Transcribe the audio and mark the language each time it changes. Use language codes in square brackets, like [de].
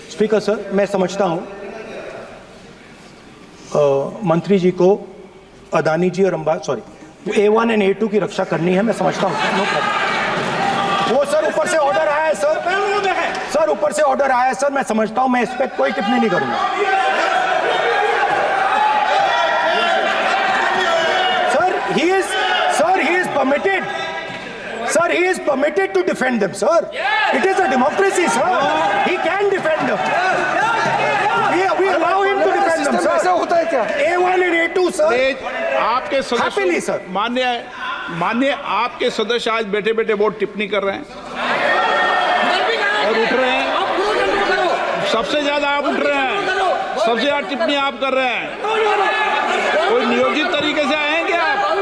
[hi] Speaker sir मैं समझता हूं, मंत्री जी को अदानी जी और A1 और A2 की रक्षा करनी है, मैं समझता हूं। No problem. वो सर ऊपर से ऑर्डर आया है सर, ऊपर से ऑर्डर आया है सर, मैं समझता हूं, मैं इस पर कोई टिप्पणी नहीं करूंगा। [en] Sir he is permitted. Sir, he is permitted to defend them, sir. It is a democracy, sir. He can defend them. We allow him to defend them, sir. [hi] ऐसा होता है क्या? [en] A1 and A2, sir. [hi] आपके [en] Happily, sir. [hi] मान्य आपके सदस्य आज बैठे बैठे बहुत टिप्पणी कर रहे हैं और उठ रहे हैं। सबसे ज्यादा आप उठ रहे हैं, सबसे ज्यादा टिप्पणी आप कर रहे हैं। कोई नियोजित तरीके से आएंगे आप?